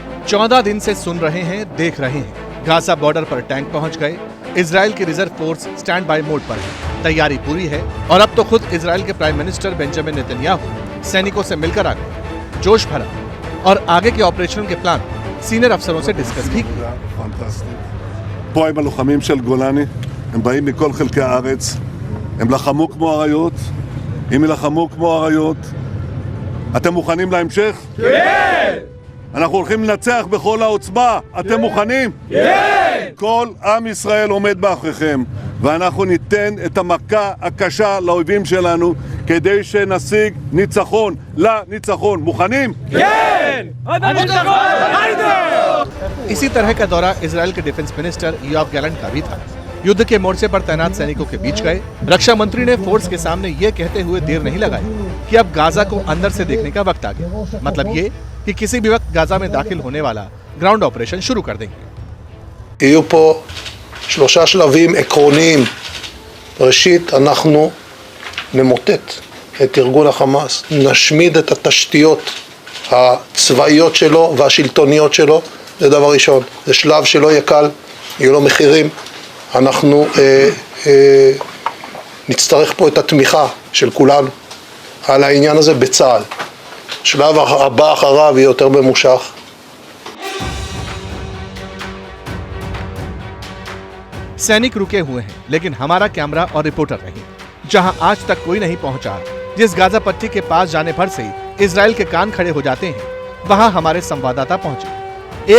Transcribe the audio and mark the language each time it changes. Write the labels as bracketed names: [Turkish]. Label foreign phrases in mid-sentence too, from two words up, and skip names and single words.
[Hindi] 14 दिन से सुन रहे हैं, देख रहे हैं। गाजा बॉर्डर पर टैंक पहुंच गए। इजराइल की रिजर्व फोर्स [English] stand by mode [Hindi] पर है। तैयारी पूरी है और अब तो खुद इजराइल के [English] prime minister [Hindi] बेंजामिन नेतन्याहू सैनिकों से मिलकर आ गए। जोश भरा और आगे के ऑपरेशन के प्लान सीनियर अफसरों से डिस्कस भी किया। [Hebrew] פה הם הלוחמים של גולני, הם באים מכל חלקי הארץ, הם לחמו כמו אריות, אם ילחמו כמו אריות. אתם מוכנים להמשך? כן! אנחנו הולכים לנצח בכל העוצמה, אתם מוכנים? כן! כל עם ישראל עומד מאחוריכם, ואנחנו ניתן את המכה הקשה לאויבים שלנו, כדי שנשיג ניצחון, לניצחון. מוכנים? כן! [Hindi] इसी तरह का दौरा इजराइल के [English] defence minister [Hindi] योआव गैलेंट का भी था। युद्ध के मोर्चे पर तैनात सैनिकों के बीच गए। रक्षा मंत्री ने फोर्स के सामने ये कहते हुए देर नहीं लगाई कि अब गाजा को अंदर से देखने का वक्त आ गया। मतलब ये कि किसी भी वक्त गाजा में दाखिल होने वाला [English] ground operation [Hindi] शुरू कर देंगे। [Hebrew] יהיו פה 3 שלבים עקרוניים. ראשית, אנחנו נמוטט את ארגון החמאס, נשמיד את התשתיות הצבאיות שלו והשלטוניות שלו. זה דבר ראשון. זה שלב שלא יהיה קל, יהיו לו מחירים. אנחנו נצטרך פה את התמיכה של כולנו על העניין הזה בצה"ל. שלב הבא אחריו יהיה יותר ממושך. [Hindi] सैनिक रुके हुए हैं, लेकिन हमारा कैमरा और रिपोर्टर नहीं। जहां आज तक कोई नहीं पहुंचा, जिस गाजा पट्टी के पास जाने भर से इजराइल के कान खड़े हो जाते हैं, वहां हमारे संवाददाता पहुंचे।